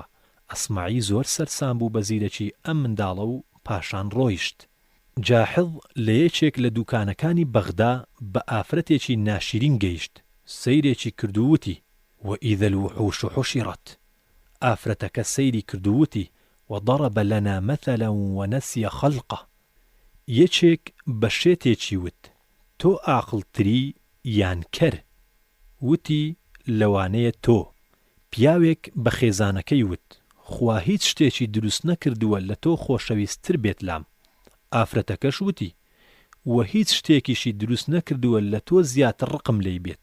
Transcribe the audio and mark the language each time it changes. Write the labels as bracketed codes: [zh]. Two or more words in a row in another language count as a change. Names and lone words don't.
[ckb] ئەسماعی زۆر سەرسام بوو بە زیرەکی ئەم منداڵە و پاشان ڕۆیشت. جاحظ لە یەکێک لە دوکانەکانی بەغدا بە ئافرەتێکی ناشرین گەیشت. سەیرێکی کردووتی [ar] وئیذا الوحوش حشرت. [ckb] ئافرەتەکە سەیری کردووتی [ar] وضرب لنا مثلا ونسي خلقه. [ckb] یەکێک بە شێتێکی وت تۆ ئاقڵتری یان کەر؟ وتی لەوانەیە تۆ. پیاوێک بە خێزانەکەی وت خوا هیچ شتێکی دروست نەکردووە لە تۆ خۆشەویستتر بێت لام. ئافرەتەکەش وتی وە هیچ شتێکیشی دروست نەکردووە لە تۆ زیاتر ڕقم لێی بێت.